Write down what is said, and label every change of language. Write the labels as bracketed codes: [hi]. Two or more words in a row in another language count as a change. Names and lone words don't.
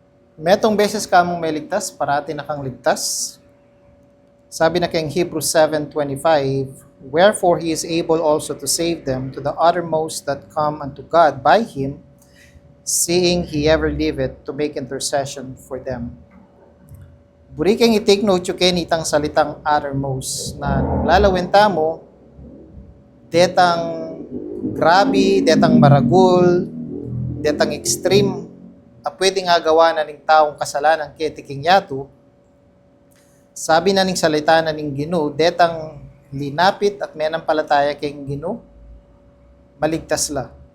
[pam] Metong beses ka mong may ligtas, parati na kang ligtas. Sabi na kay Hebrews 7:25, [en] wherefore he is able also to save them to the uttermost that come unto God by him, seeing he ever liveth to make intercession for them. [pam] Buri kang [en] i-take note [pam] yung itang salitang uttermost na nung lalawenta mo, detang grabe, detang maragul, detang extreme, pwede nga gawa na ng taong kasalanan ketiking yato, sabi na ning salita na ning Ginoo, detang linapit at menampalataya kayong Ginoo, maligtas la.